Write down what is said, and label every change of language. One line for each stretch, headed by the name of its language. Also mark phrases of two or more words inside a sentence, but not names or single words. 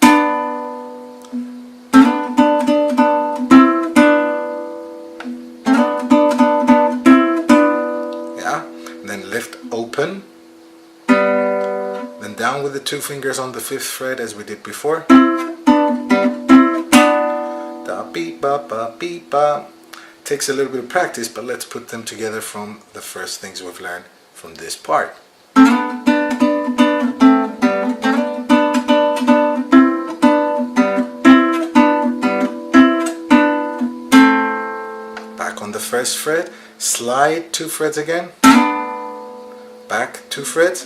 English: Yeah, and then lift open. Then down with the 2 fingers on the 5th fret as we did before. Da beep ba ba beep ba. Takes a little bit of practice, but let's put them together from the first things we've learned from this part. Back on the first fret, slide 2 frets again, back 2 frets.